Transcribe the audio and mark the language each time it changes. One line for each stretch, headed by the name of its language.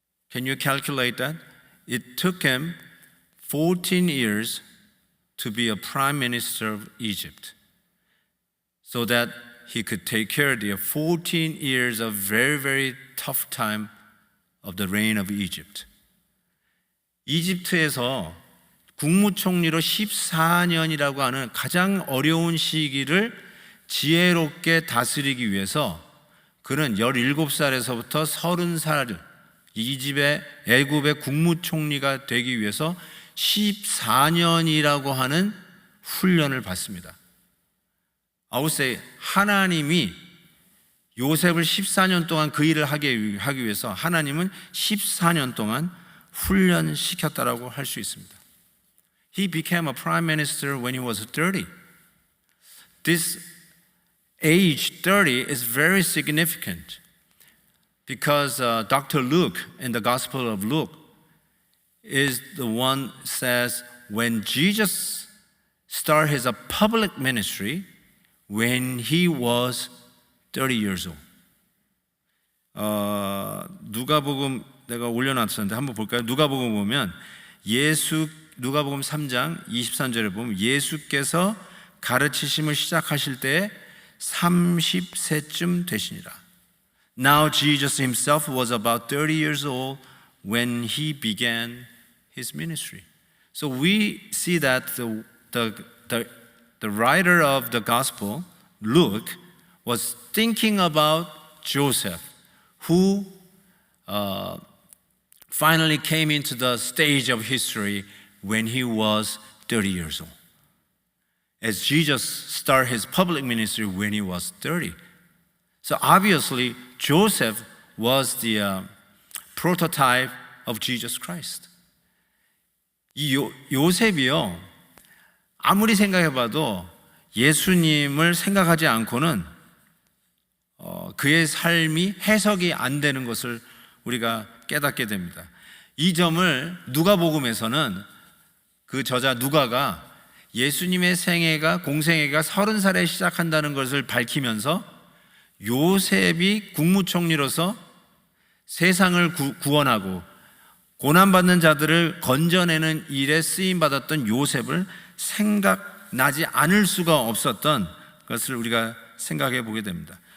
English: Can you calculate that? It took him 14 years to be a prime minister of Egypt so that he could take care of the 14 years of very, very tough time of the reign of Egypt.
Korean: 이집트에서 국무총리로 14년이라고 하는 가장 어려운 시기를 지혜롭게 다스리기 위해서 그는 17살에서부터 30살 이집의 애굽의 국무총리가 되기 위해서 14년이라고 하는 훈련을 받습니다.
English: I would say
Korean: 하나님이 요셉을 14년 동안 그 일을 하기 위해서 하나님은 14년 동안 훈련시켰다라고 할 수 있습니다.
English: He became a prime minister when he was 30. This age 30 is very significant because Dr. Luke in the Gospel of Luke is the one says when Jesus started his public ministry when he was 30 years old.
Korean: 누가복음 내가 올려놨었는데 한번 볼까요? 누가복음 보면 누가복음 3장 23절에 보면 예수께서 가르치심을 시작하실 때에 30세쯤 되시니라.
English: Now Jesus himself was about 30 years old when he began his ministry. So we see that the writer of the gospel, Luke, was thinking about Joseph, who finally came into the stage of history when he was 30 years old. As Jesus started his public ministry when he was 30. So obviously, Joseph was the prototype of Jesus Christ.
Korean: 이 요셉이요, 아무리 생각해봐도 예수님을 생각하지 않고는 그의 삶이 해석이 안 되는 것을 우리가 깨닫게 됩니다. 이 점을 누가복음에서는 그 저자 누가가 예수님의 공생애가 30살에 시작한다는 것을 밝히면서 요셉이 국무총리로서 세상을 구원하고 고난받는 자들을 건져내는 일에 쓰임받았던 요셉을 생각나지 않을 수가 없었던 것을 우리가 생각해 보게 됩니다.